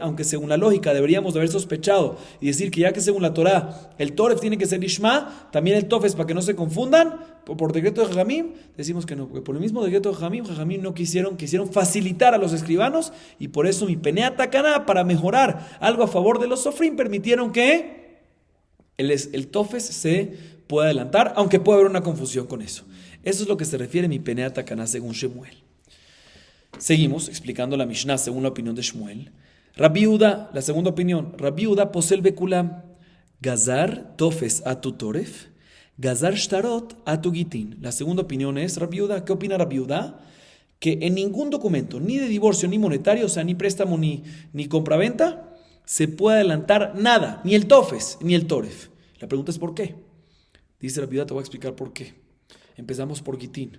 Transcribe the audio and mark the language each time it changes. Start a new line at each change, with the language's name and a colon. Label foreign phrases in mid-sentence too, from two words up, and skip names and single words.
Spanish: Aunque según la lógica deberíamos de haber sospechado y decir que ya que según la Torah el toref tiene que ser lishma, también el tofes, para que no se confundan, por decreto de Jajamim, decimos que no, porque por el mismo decreto de Jajamim no quisieron facilitar a los escribanos, y por eso
Hebrew: מפני תקנה,
Spanish: para mejorar algo a favor de los sofrim, permitieron que el tofes se pueda adelantar, aunque puede haber una confusión con eso. Eso es lo que se refiere
Hebrew: מפני תקנה
Spanish: según Shemuel. Seguimos explicando la Mishnah según la opinión de Shmuel. Rabbi Yehuda, la segunda opinión,
Hebrew: רבי יהודה פוסל בכולם גזר טופס אטו טורף גזר שטרות אטו גיטין.
Spanish: La segunda opinión es Rabbi Yehuda. ¿Qué opina Rabbi Yehuda? Que en ningún documento, ni de divorcio, ni monetario, o sea, ni préstamo, ni compraventa, se puede adelantar nada, ni el tofes, ni el toref. La pregunta es ¿por qué? Dice Rabbi Yehuda, te voy a explicar por qué. Empezamos por gitin.